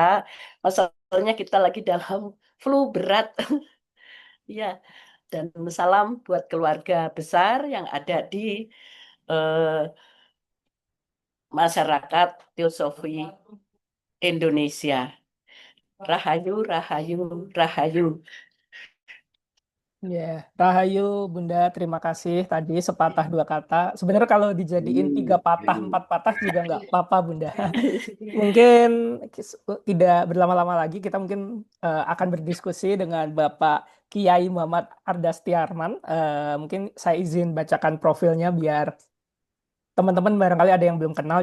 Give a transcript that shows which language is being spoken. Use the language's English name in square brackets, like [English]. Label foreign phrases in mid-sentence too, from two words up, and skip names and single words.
[Indonesian] Masalahnya kita lagi dalam flu berat. Ya, dan salam buat keluarga besar yang ada di eh, masyarakat Teosofi Indonesia. Rahayu, rahayu, rahayu. Ya, Rahayu Bunda, terima kasih tadi sepatah dua kata. Sebenarnya kalau dijadiin 3 patah, 4 patah juga nggak apa-apa Bunda. Mungkin tidak berlama-lama lagi, kita mungkin akan berdiskusi dengan Bapak Kiai Muhammad Ardastiarman. Mungkin saya izin bacakan profilnya biar teman-teman barangkali ada yang belum kenal.